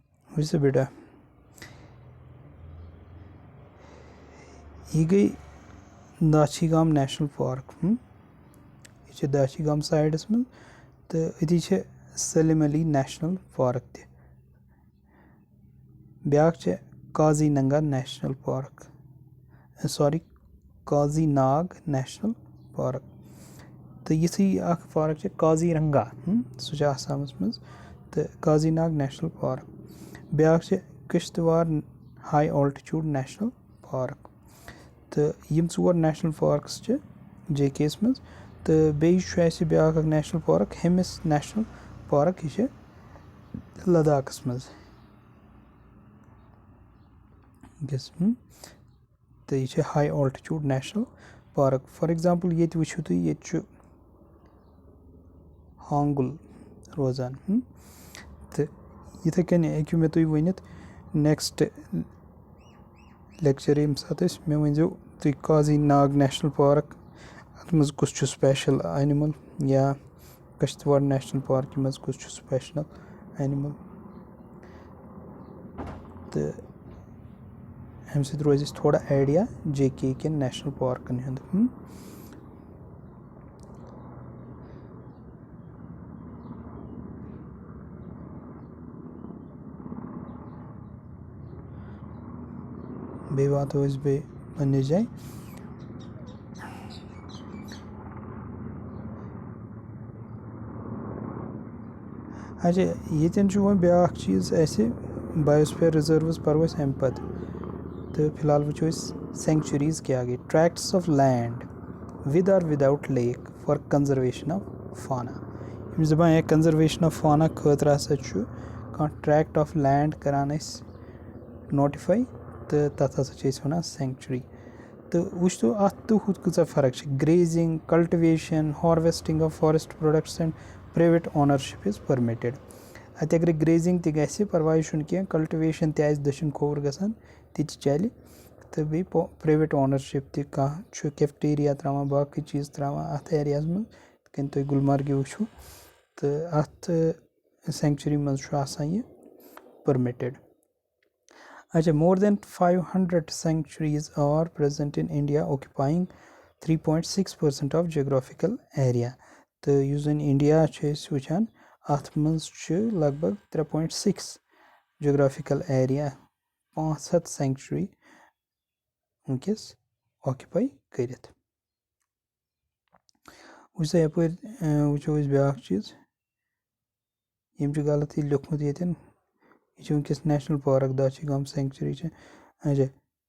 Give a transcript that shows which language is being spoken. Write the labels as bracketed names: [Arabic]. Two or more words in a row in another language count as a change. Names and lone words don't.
[Kashmiri] वैसे बेटा ये गई दाछीगाम नेशनल पार्क ये दाछीगाम साइडस में तो अति सलीम अली नेशनल पार्क तह ब्याक काजी नंगा नेशनल पार्क सॉरी काजी नाग नेशनल पार्क तो यी पार्क काजीरंगा सह आसामस मज तो काजी नाग नेशनल पार्क ब्याक किश्तवाड़ हाई ऑल्टीट्यूड नेशनल पार्क तो यम 4 [English] national parks [Kashmiri] JK मज तो बेस ब्याक नेशनल पार्क हेमिस नेशनल पार्क यह लद्दाखस मज तो यह [English] high altitude national park for example [Kashmiri] ये वुचो तुम ये हांगुल रोजान तो इथे कन हेकु मे तुम वनित [English] next lecture [Kashmiri] यम सात मे वनजो तुम काजी नाग नेशनल पार्क अत मज कुछ [English] special animal [Kashmiri] या किश्तवाड़ नेशनल पार्क मज कुछ [English] special animal [Kashmiri] तो अम सत रोज थोड़ा आइडिया JK के नेशनल पार्कन हंद बे वातो बे पन्ने जाए अच्छा ये वो ब्याक चीज़ ऐसे [English] biosphere reserves [Kashmiri] पर अम पत तो फिलहाल वो सेंचुरीज क्या गई [English] tracts of land with or without lake for conservation of fauna [Kashmiri] यम दपान है [English] conservation of fauna [Kashmiri] खतर हसा कह [English] tract of land [Kashmiri] करान नोटिफाई तो तथ हसा वन सेंचुरी तो वो अत तो हुत कूचा फर्क [English] grazing cultivation harvesting of forest products and private ownership is permitted [Kashmiri] अत अगर ग्रेजिंग तह परवाह कह कल्टिवेशन तह दक्षिण खोवर गसान ति चल तो बे [English] private ownership [Kashmiri] तह कैफेटेरिया त्रावान बाकी चीज़ त्रावान अत एरियाज में कन तुम गुलमर्ग वो तो अत सेंचुरी मज यह परमिटेड अच्छा [English] more than [Kashmiri] 500 [English] sanctuaries are present in India occupying 3.6% of geographical area [Kashmiri] तो युस जन इंडिया वुचान अत मज लगभग 3.6 [English] geographical area [Kashmiri] 500 सेंचुरी वनकस ऑक्युपाई करित वुचा यपर वो ब्याक चीज़ यम गलत लिखमुत ये वनकस नेशनल पार्क दाछीगाम सेंचुरी अच्छा